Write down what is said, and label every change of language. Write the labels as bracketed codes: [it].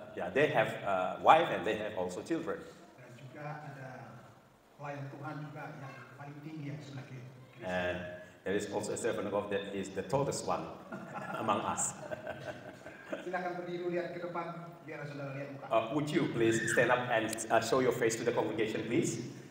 [en] They have a wife and they have also children. [id] Dan juga ada pelayan Tuhan juga yang paling tinggi yang sebelah kiri. [en] And there is also a servant of God that is the tallest one among us. [id] Silakan berdiri lihat ke depan biar saudara lihat muka. [en] Would you please stand up and show your face to the congregation, please?